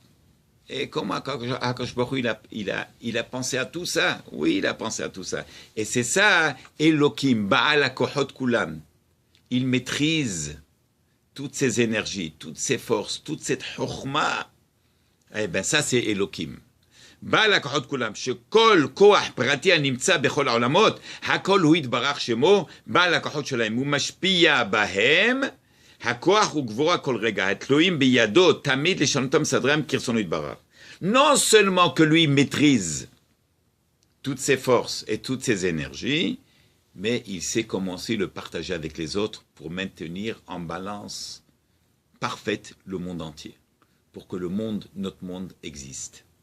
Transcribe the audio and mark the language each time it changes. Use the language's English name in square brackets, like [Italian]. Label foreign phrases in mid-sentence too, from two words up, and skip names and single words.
[French] Et comment [Hebrew] הקדוש ברוך הוא, [French] il a pensé à tout ça? Oui, il a pensé à tout ça. Et c'est ça, [Hebrew] אלוהים בעל הכוחות כולם. [French] Il maîtrise toutes ces énergies, toutes ces forces, toute cette chorma. Eh bien, ça, c'est Elohim. [Hebrew] בעל הכוחות כולם, שכל כוח פרטי הנמצא בכל העולמות, הכל הוא יתברך שמו, בעל הכוחות שלהם, הוא משפיע בהם, הכוח הוא גבורה כל רגע, התלויים בידו תמיד לשנותם סדרם כרצונו יתברך. [French] Non seulement que lui maîtrise toutes ses forces et toutes ses énergies, mais il sait comment aussi le partager avec les autres pour maintenir en balance parfaite le monde entier, pour que le monde, notre monde existe.